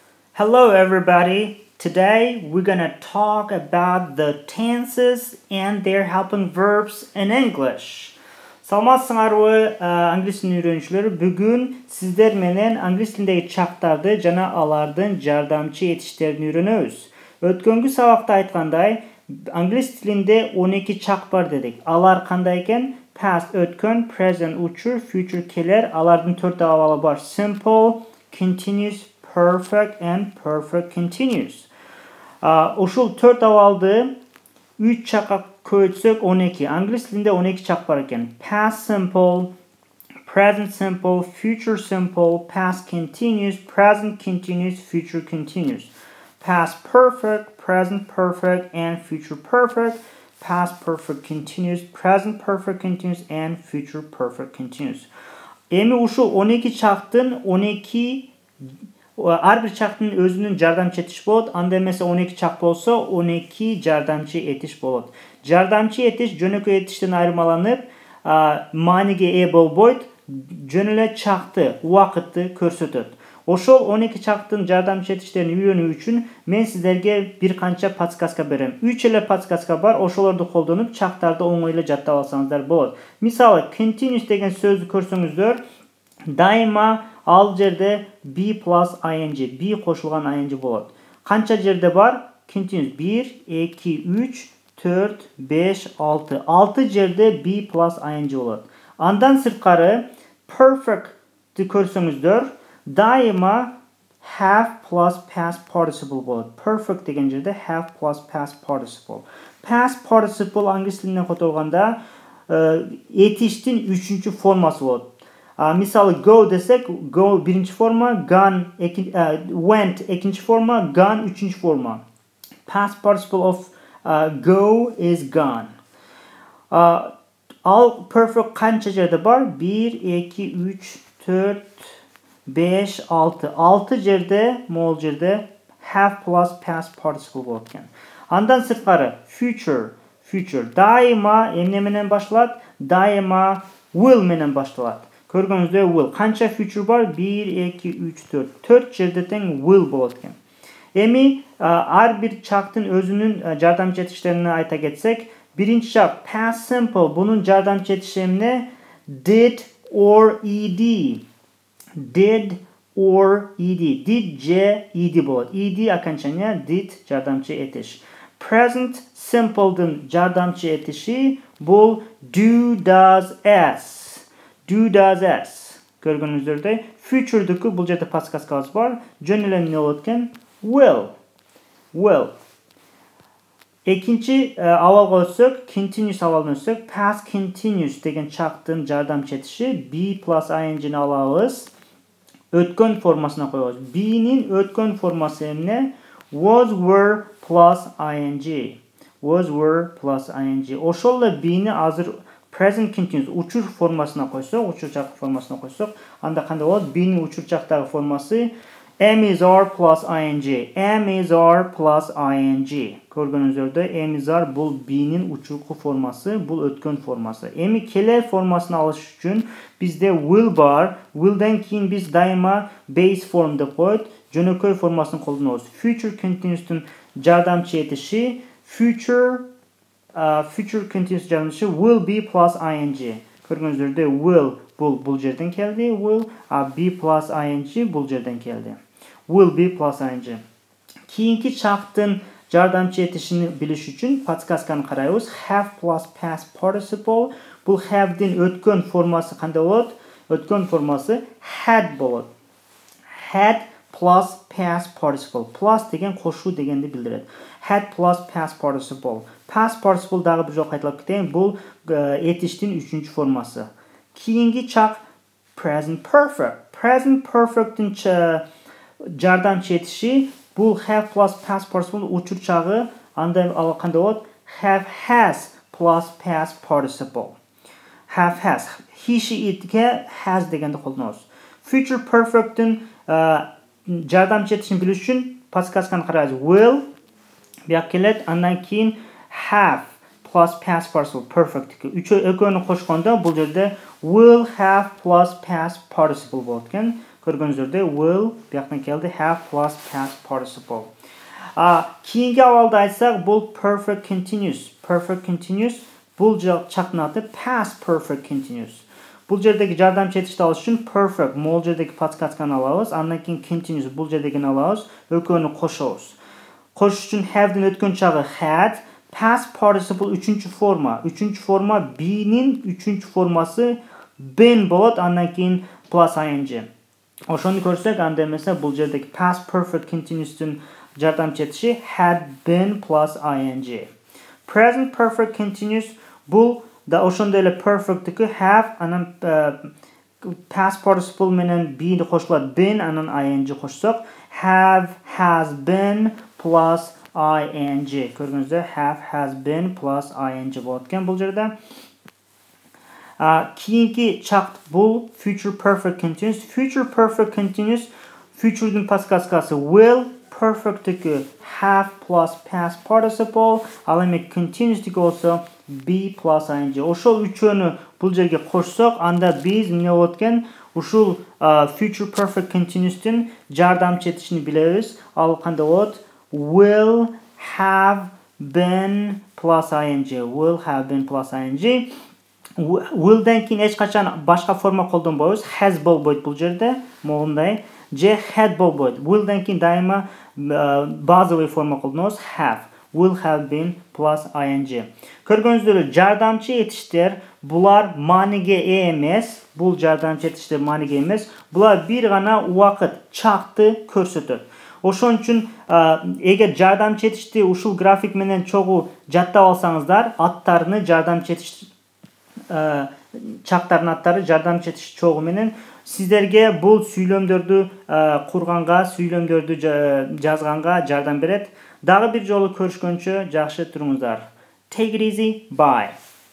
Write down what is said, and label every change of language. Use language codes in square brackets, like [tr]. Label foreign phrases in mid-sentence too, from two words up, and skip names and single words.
[en] Hello everybody. Today we're gonna talk about the tenses and their helping verbs in English. [ky] Саламатсыңарбы, англис тілін үйренушілер. Бүгін сіздер менен англис тіліндегі чактарды жана алардын жардамчы этиштерин үйрөнөбүз. Өткөнгү сабакта айткандай, англис тілінде 12 чак бар дедик. Алар кандай экен? Past өткөн, present учур, future келер. Алардын 4 абалы бар: [en] simple, continuous, perfect and perfect continuous. [ky] Ушул 4 абалды 3 чакка көйтсөк 12. Англис тілінде 12 чак бар экен. [en] Past simple, present simple, future simple, past continuous, present continuous, future continuous. Past perfect, present perfect and future perfect. Past perfect continuous, present perfect continuous and future perfect continuous. [ky] Эми ушул 12 чактын 12 ар бир чактын өзүнүн жардамчы этиш болот. Анда эмесе 12 чак болсо 12 жардамчы этиш болот. Жардамчы этиш жөнөкөй этиштен айырмаланып, мааниге ээ болбойт, жөн эле чакты, убакытты көрсөтөт. Ошол 12 чактын жардамчы этиштерин үйрөнүү үчүн мен сиздерге бир канча подсказка берем. 3 эле подсказка бар. Ошолорду колдонуп чактарды оңой эле жаттап алсаңыздар болот. Мисалы, continuous деген сөздү көрсөңүздөр, дайыма ал жерде [en] be plus ing, [ky] be кошулган ing болот. Канча жерде бар? Continuous 1, 2, 3, 4, 5, 6. 6 жерде [en] be plus ing [ky] болот. Андан сырткары perfect'ти көрсөңүздөр, дайыма [en] have plus past participle [ky] болот. Perfect деген жерде [en] have plus past participle. Past participle [ky] англис тилинен котолганда этиштин 3-чү формасы болот. Мисалы, go десек, go биринчи форма, [en] gone went [ky] экинчи форма, gone үчүнчү форма. [en] Past participle of go is gone. [ky] Ал perfect канча жерде бар? 1, 2, 3, 4, 5, 6. 6 жерде, могул жерде [en] have plus past participle [ky] болот экен. Андан сырткары future дайыма эмне менен башталат? Дайыма will менен башталат. Көргөнүздөй will. Канча future бар? 1, 2, 3, 4. 4 жерде тең will болот экен. Эми ар бир чактын өзүнүн жардамчы этиштерин айта кетсек, биринчи чак [en] past simple, [ky] бунун жардамчы этиши эмне? [en] Did or ed. Did or ed. [ky] Did же ed болот. Ed окончание, did жардамчы этиш. [en] Present simple'дын [ky] жардамчы этиши бул [en] do, does, as. Do, does, as. [ky] Көргөнүздөрдөй, future'дыкы бул жерде подсказкабыз бар. Жөн эле эмне болот экен? Will. Экинчи абалга өтсөк, continuous абалына өтсөк, [en] past continuous [ky] деген чактын жардамчы этиши [en] be plus ing'ни [ky] алабыз. Өткөн формасына коебуз. Be'нин өткөн формасы эмне? [en] Was, were plus ing. Was, were plus ing. [ky] Ошол эле be'ни азыр [en] present continuous [ky] учур формасына койсок, учур чак формасына койсок, анда кандай болот? Be'нин учур чактагы формасы [en] am is are plus ing. Am is are plus ing. [ky] Көргөнүздөрдөй, [en] am is are [ky] бул be'нин учурку формасы, бул өткөн формасы. Эми келер формасын алыш үчүн бизде will бар. Will'ден кийин биз дайыма [en] base form [ky] деп коет, жөнөкөй формасын колдонобуз. [en] Future continuous'тун [ky] жардамчы этиши [en] future continuous [ky] жардамчы [en] will be plus ing. [ky] Көргөнүздөрдөй, will бул жерден келди, will, [en] be plus ing [ky] бул жерден келди. [en] Will be plus ing. [ky] Кийинки чактын жардамчы этишини билиш үчүн подсказканы карайбыз. [en] Have plus past participle. [ky] Бул have'дин өткөн формасы кандай болот? Өткөн формасы had болот. [en] Had plus past participle. [ky] Plus деген кошуу дегенди билдирет. [en] Had plus past participle. Past participle [ky] дагы бир жолу кайталап кетейин. Бул этиштин 3-чү формасы. Кийинки чак [en] present perfect. Present perfect'тин [ky] жардамчы этиши бул [en] have plus past participle [ky] учур чагы. Анда ал кандай болот? [en] Have has plus past participle. Have has. He, she, [ky] it'ке has дегенди колдонобуз. [en] Future perfect'тин [ky] жардамчы этишин билиш үчүн подсказканы карайбыз. Will бияк келет, андан кийин [en] have plus past participle perfect. [ky] Экөөнү кошкондо бул жерде [en] will have plus past participle [ky] болот экен. Көргөнүздөр will бияктан келди [en] have plus past participle. [ky] Кийинки абалды айтсак, бул [en] perfect continuous. Perfect continuous [ky] бул чактын аты [en] past perfect continuous. [ky] Бул жердеги жардамчы этишти алыш үчүн perfect могул жердеги подсказканы алабыз, андан кийин continuous бул жердегини алабыз, экөөнү кошобуз. Кошуш үчүн have'дин өткөн чагы had, [en] past participle [ky] үчүнчү форма. Үчүнчү форма be'нин үчүнчү формасы been болот, андан кийин [en] plus ing. [ky] Ошону көрсөк, анда эмесе бул жердеги [en] past perfect continuous'тун [ky] жардамчы этиши [en] had been plus ing. Present perfect continuous [ky] бул да ошондой эле perfect'тики have, анан [en] past participle [ky] менен be'ни кошулат been, анан ing кошсок [en] have has been plus ing. [ky] Көргөнүздөр [en] have has been plus ing [ky] болот экен бул жерде. Кийинки чакт бул [en] future perfect continuous. Future perfect continuous [ky] future'дун подсказкасы will, perfect'тики [en] have plus past participle, [ky] ал эми continuous'тики болсо [en] be plus ing. [ky] Ошол үчөөнү бул жерге кошсок, анда биз эмне болот экен? Ушул [en] future perfect continuous'тун [ky] жардамчы этишини билебиз. Ал кандай болот? [en] Will have been plus ing. Will have been plus ing. [ky] Will'den кийин эч качан башка форма колдонбойбуз. Has болбойт бул жерде, могундай. Же had болбойт. Will'den кийин дайыма базовый форма колдонобуз. [en] Have. Will have been plus ing. [ky] Көргөнүздөр жардамчы этиштер булар мааниге ээ эмес. Бул жардамчы этиштер мааниге эмес. Булар бир гана убакыт, чакты көрсөтөт. Ошон үчүн эгер жардамчы этишти ушул график менен чогуу жаттап алсаңыздар, аттарыны жардамчы этиш чактардын аттары жардамчы этиш чогу менен сиздерге бул сүйлөмдөрдү курганга, сүйлөмдөрдү жазганга жардам берет. Дагы бир жолу көрүшкөнчө жакшы туруңуздар. [en] Take it easy. Bye.